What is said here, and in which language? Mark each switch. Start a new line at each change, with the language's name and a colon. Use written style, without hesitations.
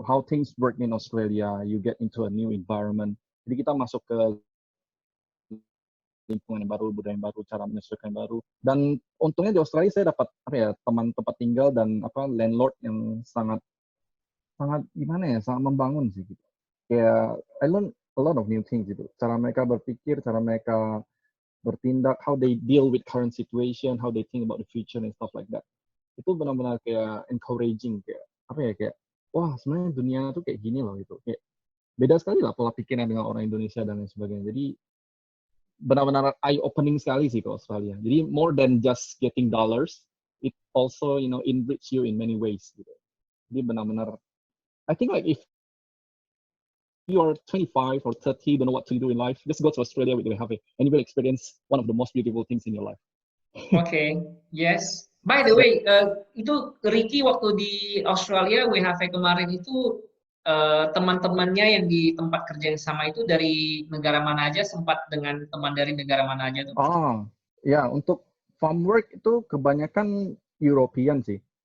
English: How things work in Australia, you get into a new environment.
Indonesian: Jadi kita masuk ke lingkungan yang baru, budaya yang baru, cara menyesuaikan yang baru. Dan untungnya di Australia saya dapat teman tempat tinggal dan landlord yang sangat sangat gimana ya, sangat membangun sih gitu.
English: Kayak I learn a lot of new things gitu.
Indonesian: Cara mereka berpikir, cara mereka bertindak,
English: how they deal with current situation, how they think about the future and stuff like that.
Indonesian: Itu benar-benar kayak encouraging, kayak kayak wah sebenarnya dunia tuh kayak gini loh gitu. Kayak beda sekali lah pola pikirnya dengan orang Indonesia dan lain sebagainya. Jadi benar-benar
English: eye opening
Indonesian: sekali sih ke Australia. Jadi
English: more than just getting dollars, also enrich you in many ways gitu.
Indonesian: Jadi benar-benar
English: I think like if you are 25 or 30, don't know what to do in life, just go to Australia with WHV and you will experience one of the most beautiful things in your life. Oke, yes. By the way,
Indonesian: itu Ricky waktu di Australia WHV kemarin itu teman-temannya yang di tempat kerja yang sama itu dari negara mana aja, sempat dengan teman dari negara mana aja tuh? Oh, ya untuk farm work itu kebanyakan European sih.